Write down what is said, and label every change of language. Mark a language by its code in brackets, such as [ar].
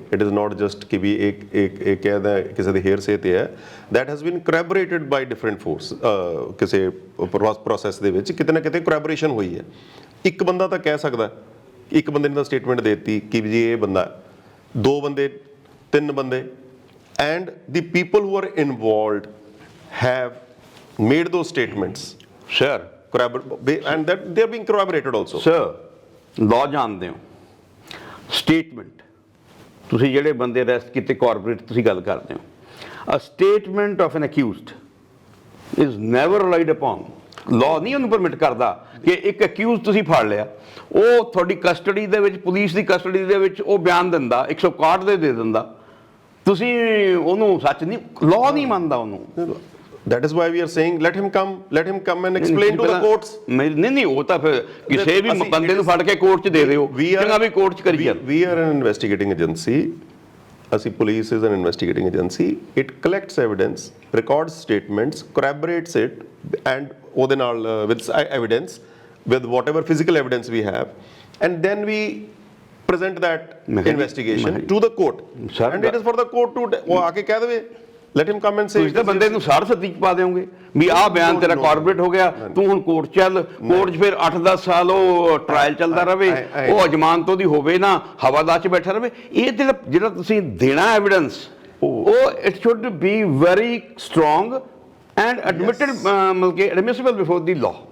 [en] it is not just [pa] ਕਿ ਵੀ ਇੱਕ ਕਹਿਦਾ ਕਿਸੇ ਦੇ ਹੇਅਰ ਸੇ ਤੇ ਹੈ, [en] that has been corroborated by different force, [pa] ਕਿਸੇ ਪ੍ਰੋਸੈਸ ਦੇ ਵਿੱਚ ਕਿਤੇ ਨਾ ਕਿਤੇ corroboration ਹੋਈ ਹੈ। ਇੱਕ ਬੰਦਾ ਤਾਂ ਕਹਿ ਸਕਦਾ, ਇੱਕ ਬੰਦੇ ਨੇ ਤਾਂ ਸਟੇਟਮੈਂਟ ਦੇ ਦਿੱਤੀ ਕਿ ਜੀ ਇਹ ਬੰਦਾ, ਦੋ ਬੰਦੇ, ਤਿੰਨ ਬੰਦੇ, [en] and the people who are involved have made those statements, Sir, and that they are being corroborated also. [pa] Sir, law ਜਾਣਦੇ ਹੋ, ਸਟੇਟਮੈਂਟ ਤੁਸੀਂ ਜਿਹੜੇ ਬੰਦੇ ਅਰੈਸਟ ਕੀਤੇ ਕਾਰਪੋਰੇਟ ਤੁਸੀਂ ਗੱਲ ਕਰਦੇ ਹੋ, [en] a statement of an accused is never relied upon. [pa] Law ਨਹੀਂ ਉਹਨੂੰ ਪਰਮਿਟ ਕਰਦਾ ਕਿ ਇੱਕ ਅਕਿਊਜ਼ ਤੁਸੀਂ ਫੜ ਲਿਆ, ਉਹ ਤੁਹਾਡੀ ਕਸਟਡੀ ਦੇ ਵਿੱਚ, ਪੁਲਿਸ ਦੀ ਕਸਟਡੀ ਦੇ ਵਿੱਚ ਉਹ ਬਿਆਨ ਦਿੰਦਾ, 161 ਦੇ ਦਿੰਦਾ, ਤੁਸੀਂ ਉਹਨੂੰ ਸੱਚ ਨਹੀਂ, ਲਾਅ ਨਹੀਂ ਮੰਨਦਾ ਉਹਨੂੰ। [en] That is why we are saying let him come and explain to the courts. [pa] ਨਹੀਂ ਉਹ ਤਾਂ ਫਿਰ ਕਿਸੇ ਵੀ ਬੰਦੇ ਨੂੰ ਫੜ ਕੇ ਕੋਰਟ 'ਚ ਦੇ ਦਿਓ, ਚੰਗਾ ਵੀ ਕੋਰਟ 'ਚ ਕਰੀ ਚੱਲ। [en] We are an investigating agency. [pa] ਅਸੀਂ [en] police is an investigating agency. It collects evidence, records statements, corroborates it, and [pa] ਉਹਦੇ ਨਾਲ [en] with evidence, with whatever physical evidence we have, and then we present that investigation to the court. Sir, and it is for the court to [pa] ਉਹ ਆ ਕੇ ਕਹਿ ਦੇਵੇ [en] let him come and say। [pa] ਤੁਸੀਂ ਤਾਂ ਬੰਦੇ ਨੂੰ ਸਾਰ ਸੱਤੀ 'ਚ ਪਾ ਦਿਓਗੇ ਵੀ ਆਹ ਬਿਆਨ ਤੇਰਾ ਕਾਰਪੋਰੇਟ ਹੋ ਗਿਆ, ਤੂੰ ਹੁਣ ਕੋਰਟ ਚੱਲ, ਕੋਰਟ 'ਚ ਫਿਰ 8-10 ਸਾਲ ਉਹ ਟ੍ਰਾਇਲ ਚੱਲਦਾ ਰਵੇ, ਉਹ ਜ਼ਮਾਨਤ ਉਹਦੀ ਹੋਵੇ ਨਾ, ਹਵਾਦਾਰ 'ਚ ਬੈਠਾ ਰਵੇ। ਇਹ ਜਿਹੜਾ ਤੁਸੀਂ ਦੇਣਾ ਐਵੀਡੈਂਸ, ਉਹ [en] it should be very strong and admitted, [pa] ਮਤਲਬ ਕਿ [en] Admissible before the law.